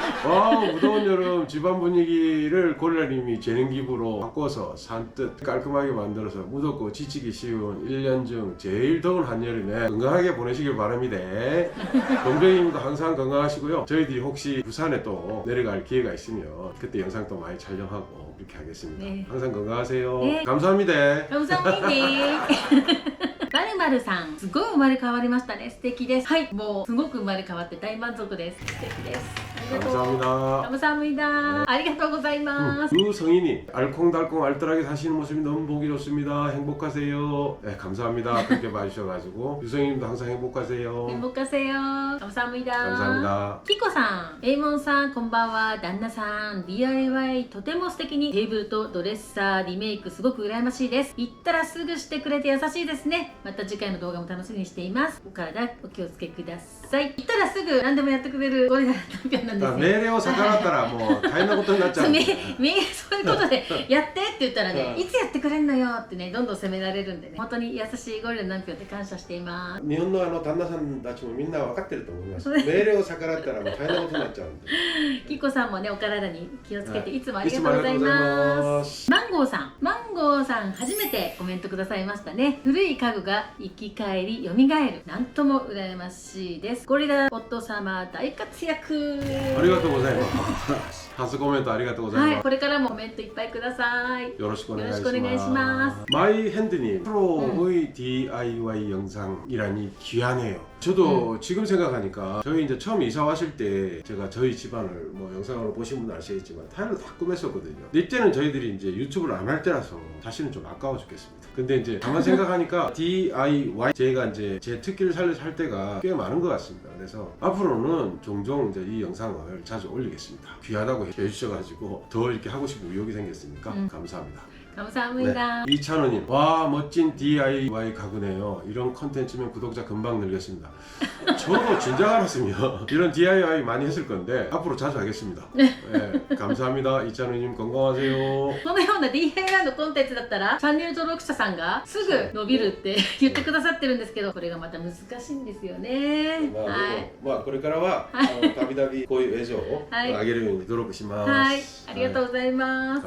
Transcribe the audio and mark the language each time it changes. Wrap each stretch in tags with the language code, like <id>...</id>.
<ko>와, 무더운 여름 집안 분위기를 고릴라님이 재능 기부로 바꿔서 산뜻 깔끔하게 만들어서 무덥고 지치기 쉬운 1년 중 제일 더운 한여름에 건강하게 보내시길 바랍니다. 동백님도 항상 건강하시고요. 저희들이 혹시 부산에 또 내려갈 기회가 있으면 그때 영상 또 많이 촬영하고 이렇게 하겠습니다. 네. 항상 건강하세요. 네. 감사합니다. 감사합니다.</ko> <ja>まるまるさん、すごい生まれ変わりましたね。素敵です。はい、もうすごく生まれ変わって大満足です。素敵です。ありがとう。</ja> <ko>감사합니다. 감사합니다.</ko> <ja>ありがとうございます。</ja> <ko>유성희님, 알콩달콩 알뜰하게 사시는 모습이 너무 보기 좋습니다. 행복하세요. 네, 감사합니다. 그렇게 봐주셔가지고 유성희님도 항상 행복하세요. 행복하세요. 감사합니다. 감사합니다.</ko> <ja>キコさん、エイモンさん、こんばんは。旦那さん、DIY とても素敵にテーブルとドレッサーリメイクすごく羨ましいです。行ったらすぐしてくれて優しいですね。また次回の動画も楽しみにしています。お体お気をつけください。行ったらすぐ何でもやってくれるゴリラチャンピオンなんですね。命令を逆らったらもう大変なことになっちゃう。そういうことでやってって言ったらね、いつやってくれんのよってね、どんどん責められるんでね、本当に優しいゴリラチャンピオンで感謝しています。日本の旦那さんたちもみんな分かってると思います。命令を逆らったらもう大変なことになっちゃうんで。キコさんもね、お体に気をつけていつもありがとうございます。マンゴーさん初めてコメントくださいましたね。古い家具が生き返り蘇る、なんとも羨ましいです。ゴリラ夫様大活躍。ありがとうございます。初コメントありがとうございます。はい、これからもコメントいっぱいください。よろしくお願いします。よろしくお願いします。</ja> <ko>마이 핸드님 프로의 DIY 영상이라니 귀하네요. 저도 지금 생각하니까 저희 이제 처음 이사 왔을 때 제가 저희 집안을 뭐 영상으로 보신 분은 아시겠지만 타일로 다 꾸몄었거든요. 이때는 저희들이 이제 유튜브를 안 할 때라서 사실은 좀 아까워 죽겠습니다. 근데 이제 가만 생각하니까 DIY 제가 이제 제 특기를 살려서 할 때가 꽤 많은 것 같습니다. 그래서 앞으로는 종종 이제 이 영상을 자주 올리겠습니다. 귀하다고 해주셔가지고 더 이렇게 하고 싶은 의욕이 생겼으니까 감사합니다. 감사합니다. 네. 이찬호님, 와 멋진 DIY 가구네요. 이런 컨텐츠면 구독자 금방 늘겠습니다. 저도 진작 알았으면 이런 DIY 많이 했을 건데 앞으로 자주 하겠습니다. 네, 감사합니다. 이찬호님 건강하세요.</ko> <ja>このような DIY のコンテンツだったらチャンネル登録者さんがすぐ伸びるって言ってくださってるんですけど、これがまた難しいんですよね。はい。まあこれからはたびたびこういう映像を上げるように努力します。はい、ありがとうございます。</ja>